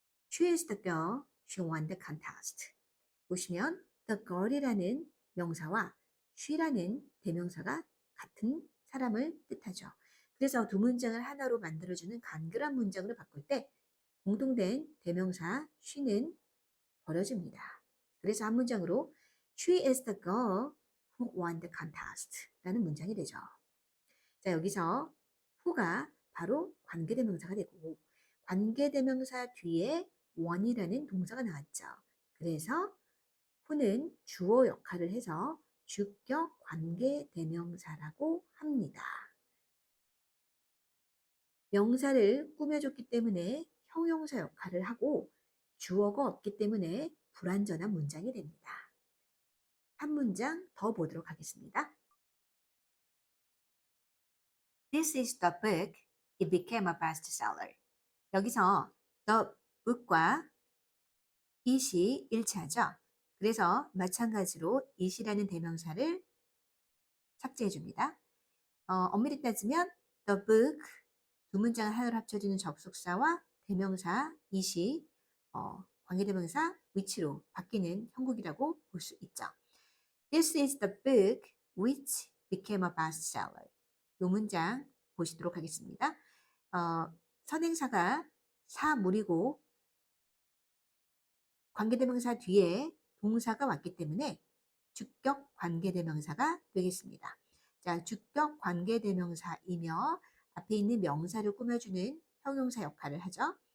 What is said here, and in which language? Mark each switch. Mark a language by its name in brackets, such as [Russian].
[English] She is the girl. She won the contest. [Korean] 보시면 the girl이라는 명사와 she라는 대명사가 같은 사람을 뜻하죠. 그래서 두 문장을 하나로 만들어주는 간결한 문장으로 바꿀 때 공통된 대명사 she는 버려집니다. 그래서 한 문장으로 [English] She is the girl who won the contest [Korean] 라는 문장이 되죠. 자, 여기서 who가 바로 관계대명사가 되고 관계대명사 뒤에 won이라는 동사가 나왔죠. 그래서 who는 주어 역할을 해서 주격 관계대명사라고 합니다. 명사를 꾸며줬기 때문에 형용사 역할을 하고 주어가 없기 때문에 불완전한 문장이 됩니다. 한 문장 더 보도록 하겠습니다. [English] This is the book. It became a bestseller. [Korean] 여기서 the book과 it이 일치하죠. 그래서 마찬가지로 it이라는 대명사를 삭제해 줍니다. 엄밀히 따지면 the book 두 문장을 하나로 합쳐지는 접속사와 대명사 it이 관계대명사 which로 바뀌는 형국이라고 볼 수 있죠. [English] This is the book which became a bestseller. [Korean] 이 문장 보시도록 하겠습니다. 선행사가 사물이고 관계대명사 뒤에 동사가 왔기 때문에 주격 관계대명사가 되겠습니다. 자, 주격 관계대명사이며 앞에 있는 명사를 꾸며주는 형용사 역할을 하죠.